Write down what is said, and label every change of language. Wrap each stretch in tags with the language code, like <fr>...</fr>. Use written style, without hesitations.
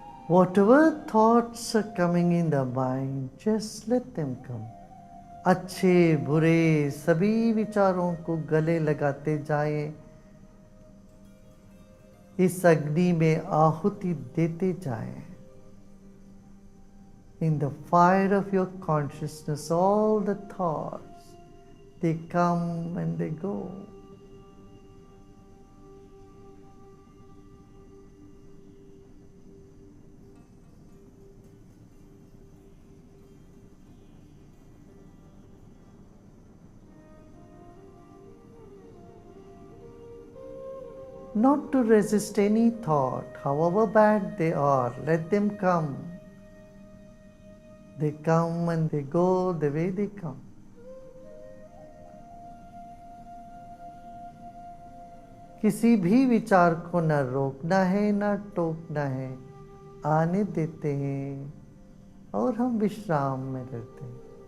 <en>Whatever thoughts are coming in the mind, just let them come.</en> <hi>अच्छे बुरे सभी विचारों को गले लगाते जाएं। इस अग्नि में आहुति देते जाएं।</hi> <en>In the fire of your consciousness, all the thoughts, they come and they go. Not to resist any thought, however bad they are, let them come. They come and they go the way they come.</en> <hi>किसी भी विचार को न रोकना है न टोकना है, आने देते हैं और हम विश्राम में रहते हैं।</hi>